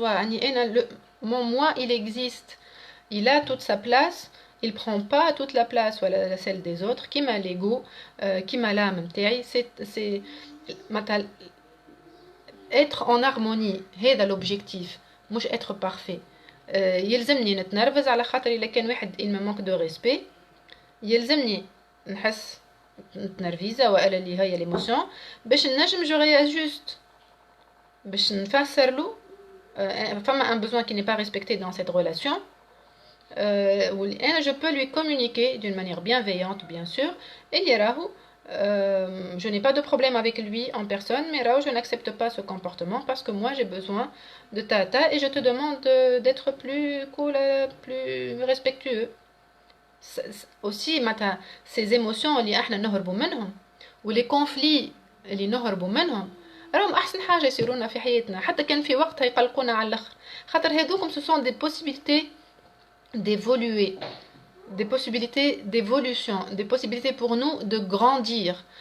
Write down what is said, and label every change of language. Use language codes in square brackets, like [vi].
[fr] يعني انا mon moi il existe, il a toute sa place, il prend pas toute la place ولا celle des autres كيما l'ego كيما l'âme نتاعي. c'est مثلا être en harmonie، هذا l'objectif، مش être parfait. [ar] يلزمني نتنرفز على خاطر الا كان واحد il me manque de respect، يلزمني نحس نتنرفيزه والا اللي هي ليموسيون باش نجم جو réajuste، باش نفسر له فما [fr] un besoin qui n'est pas respecté dans cette relation. Je peux lui communiquer d'une manière bienveillante bien sûr اللي راهو Je n'ai pas de problème avec lui en personne, mais là, je n'accepte pas ce comportement parce que moi, j'ai besoin de tata et je te demande d'être plus cool, plus respectueux. [ar] Aussi معناتها ces émotions اللي احنا نهربوا منهم ولي conflits اللي نهربوا منهم راهم احسن حاجه يصيرونا في حياتنا حتى كان في وقتها يقلقونا على الاخر خاطر هذوكم [fr] ce sont des possibilités d'évoluer des possibilités d'évolution des possibilités pour nous de grandir